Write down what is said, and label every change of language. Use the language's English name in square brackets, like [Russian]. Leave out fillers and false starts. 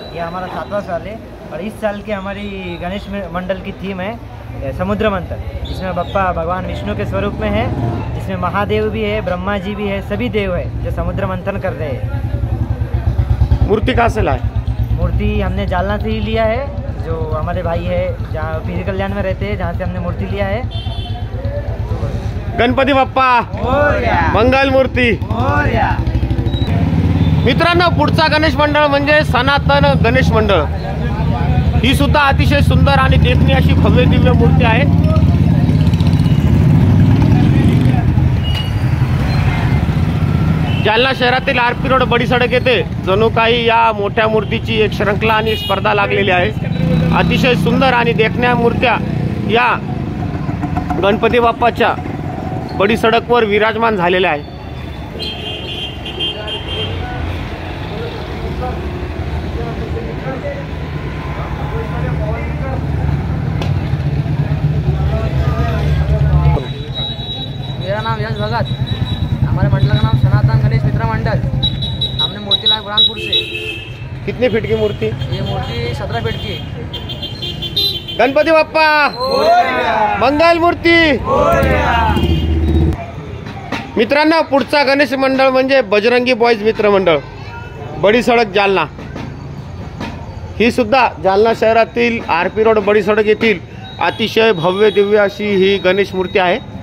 [Hindi] ये हमारा 7वां साल है और इस साल की हमारी गणेश मंडल की थीम है समुद्र मंथन, जिसमें बप्पा भगवान विष्णु के स्वरूप में है, जिसमें महादेव भी है, ब्रह्मा जी भी है, सभी देव है जो समुद्र मंथन कर रहे हैं. मूर्ति कहाँ से लाए? मूर्ति हमने जालना से ही लिया है, जो हमारे भाई है जहाँ पीर कल्याण में रहते हैं, जहाँ से हमने मूर्ति लिया है. [Marathi] गणपती बाप्पा मंगल मूर्ती. मित्रांनो, पुढचा गणेश मंडळ म्हणजे सनातन गणेश मंडळ. ही सुद्धा अतिशय सुंदर आणि देखणी अशी भव्य दिव्य मूर्ती आहे. जालना शहरातील आरपी रोड बडी सडक येथे जणू काही या मोठ्या मूर्तीची एक श्रृंखला आणि स्पर्धा लागलेली आहे. अतिशय सुंदर आणि देखण्या मूर्त्या या गणपती बाप्पाच्या बडी सडकवर विराजमान झालेल्या आहे. [Hindi] मेरा नाम यश भगत, हमारे मंडल का नाम सनातन गणेश मित्र मंडल. हमने मूर्ति लाए बुरहानपुर से. कितनी फीट की मूर्ति? ये मूर्ति 17 फीट की है. [Marathi] गणपती बाप्पा मंगल मूर्ती. मित्रांनो, पुढचा गणेश मंडळ म्हणजे बजरंगी बॉयज मित्र मंडळ, बडी सडक जालना. ही सुद्धा जालना शहरातील आरपी रोड बडी सडक येथील अतिशय भव्य दिव्य अशी ही गणेश मूर्ती आहे.